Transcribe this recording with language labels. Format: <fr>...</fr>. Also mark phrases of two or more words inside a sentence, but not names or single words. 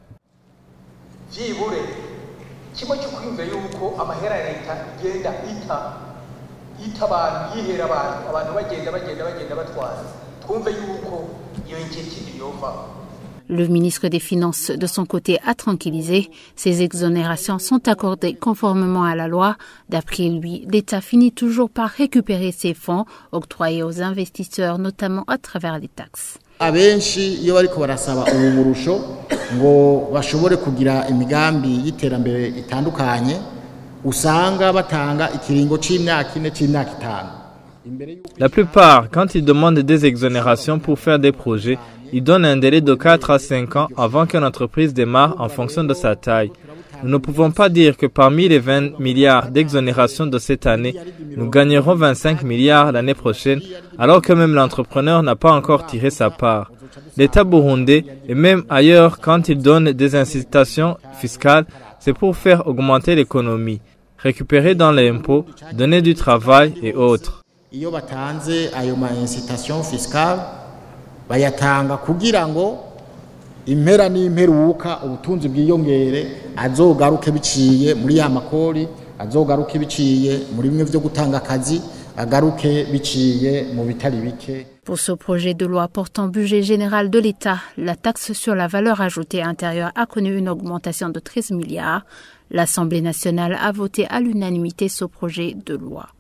<fr>Le ministre des Finances, de son côté, a tranquillisé. Ces exonérations sont accordées conformément à la loi. D'après lui, l'État finit toujours par récupérer ses fonds octroyés aux investisseurs, notamment à travers les taxes.</fr> <rn>Abenshi iyo bariko barasaba uburusho ngo bashobore kugira imigambi y'iterambere itandukanye usanga batanga ikiringo c'imyaka 4 c'imyaka 5.</rn> <fr>La plupart, quand ils demandent des exonérations pour faire des projets, ils donnent un délai de 4 à 5 ans avant qu'une entreprise démarre en fonction de sa taille. Nous ne pouvons pas dire que parmi les 20 milliards d'exonérations de cette année, nous gagnerons 25 milliards l'année prochaine, alors que même l'entrepreneur n'a pas encore tiré sa part. L'État burundais, et même ailleurs, quand il donne des incitations fiscales, c'est pour faire augmenter l'économie, récupérer dans les impôts, donner du travail et autres.</fr> <rn>Iyo batanze ayo ma</rn> <fr>incitation fiscale</fr> <rn>bayatanga kugira ngo impera n'imperuka ubutunzi bwiyongere azogaruke biciye muri ya makori azogaruke biciye muri bimwe byo gutanga akazi agaruke biciye mu bitari bike.</rn> <fr>Pour ce projet de loi portant budget général de l'État, la taxe sur la valeur ajoutée intérieure a connu une augmentation de 13 milliards. L'Assemblée nationale a voté à l'unanimité ce projet de loi.</fr>